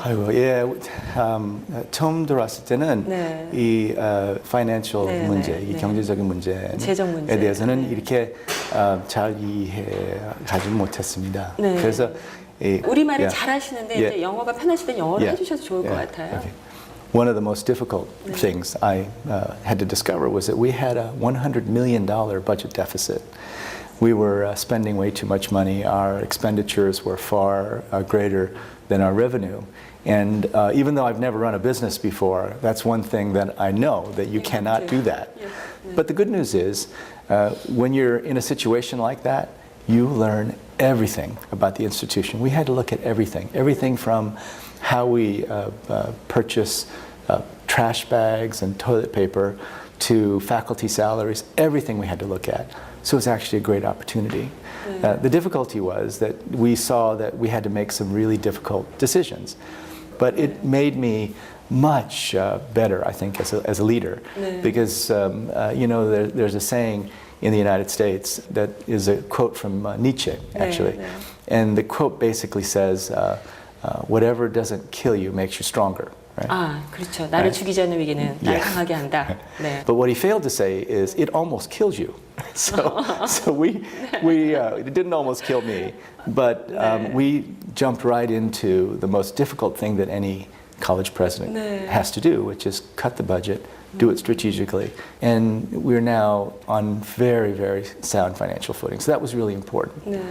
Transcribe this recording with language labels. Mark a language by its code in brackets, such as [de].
[ko] 아이고, 처음 들어왔을 때는 이 financial 문제, 이 경제적인 문제에 재정 문제. 대해서는 이렇게 잘 이해하지 못했습니다. 그래서 우리말을 잘 하시는데 이제 영어가 편하실 땐 영어를 해주셔도 좋을 것 같아요. [en] One of the most difficult things I had to discover was that we had a $100 million budget deficit. We were spending way too much money. Our expenditures were far greater than our revenue. And even though I've never run a business before, that's one thing that I know, that you cannot do that. But the good news is, when you're in a situation like that, you learn everything about the institution. We had to look at everything from how we purchase trash bags and toilet paper to faculty salaries, everything we had to look at. So it was actually a great opportunity. The difficulty was that we saw that we had to make some really difficult decisions. But it made me much better, I think, as a leader. Because, you know, there's a saying in the United States that is a quote from Nietzsche, actually. And the quote basically says, whatever doesn't kill you makes you stronger. Right? [ko] 아, 그렇죠. 나를 죽이지 않는 위기는 나를 강하게 한다. 네. [en] But what he failed to say is, it almost kills you. So it didn't almost kill me, but we jumped right into the most difficult thing that any college president has to do, which is cut the budget, do it strategically, and we're now on very, very sound financial footing. So that was really important.